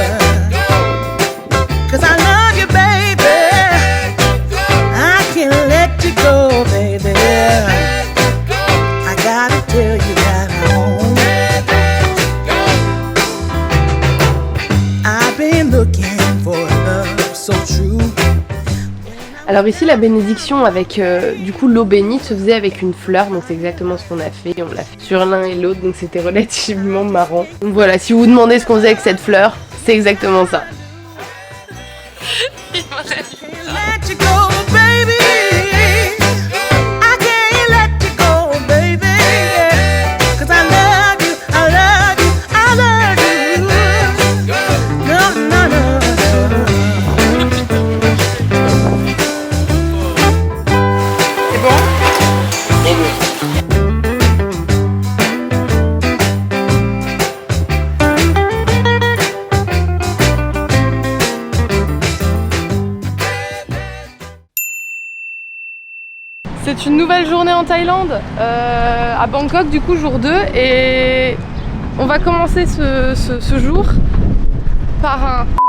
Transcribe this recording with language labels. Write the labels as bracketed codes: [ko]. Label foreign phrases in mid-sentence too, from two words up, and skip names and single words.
[en] 'Cause I love you, baby. I can't let you go, baby. I gotta tell you that I've been looking for love so true. [fr] Alors ici la bénédiction avec du coup l'eau bénite se faisait avec une fleur, donc c'est exactement ce qu'on a fait, on l'a fait sur l'un et l'autre, donc c'était relativement marrant. Donc voilà, si vous vous demandez ce qu'on faisait avec cette fleur, c'est exactement ça. [en] Let you go, baby. I can't let you go, baby. 'Cause I love you, I love you, I love you. No, no, no, [fr] C'est bon? C'est une nouvelle journée en Thaïlande, à Bangkok du coup jour 2, et on va commencer ce jour par